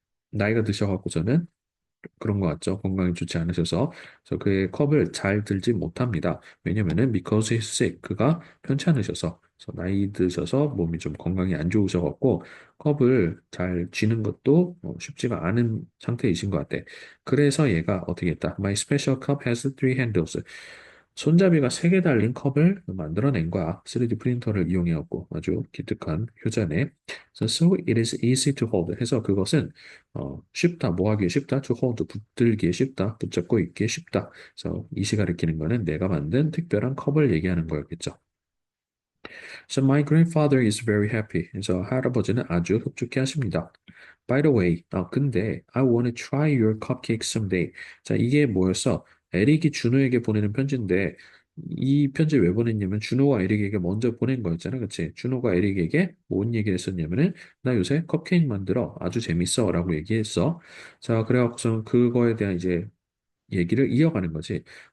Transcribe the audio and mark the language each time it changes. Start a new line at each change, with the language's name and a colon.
Korean: 나이가 드셔갖고서는 그런 것 같죠. 건강이 좋지 않으셔서. 그래서 그의 컵을 잘 들지 못합니다. 왜냐면은
English: because he's sick,
Korean: 그가 편찮으셔서. 그래서 나이 드셔서 몸이 좀 건강이 안 좋으셔갖고 컵을 잘 쥐는 것도 쉽지가 않은 상태이신 것 같아. 그래서 얘가 어떻게 했다?
English: My special cup has three handles.
Korean: 손잡이가 세 개 달린 컵을 만들어낸 거야. 3D 프린터를 이용해갖고 아주 기특한 효자네.
English: So it is easy to hold.
Korean: 해서 그것은 쉽다, 뭐 하기 쉽다, to hold, 붙들기에 쉽다, 붙잡고 있기에 쉽다. 그래서 이시 가리키는 거는 내가 만든 특별한 컵을 얘기하는 거였겠죠.
English: So my grandfather is very happy.
Korean: 그래서 할아버지는 아주 흡족해 하십니다.
English: By the way,
Korean: 근데
English: I want to try your cupcake someday.
Korean: 자, 이게 뭐였어? 에릭이 준호에게 보내는 편지인데 이 편지 왜 보냈냐면 준호가 에릭에게 먼저 보낸 거였잖아, 그치? 준호가 에릭에게 뭔 얘기를 했었냐면은 나 요새 컵케이크 만들어 아주 재밌어라고 얘기했어. 자, 그래갖고서 그거에 대한 이제 얘기를 이어가는 거지.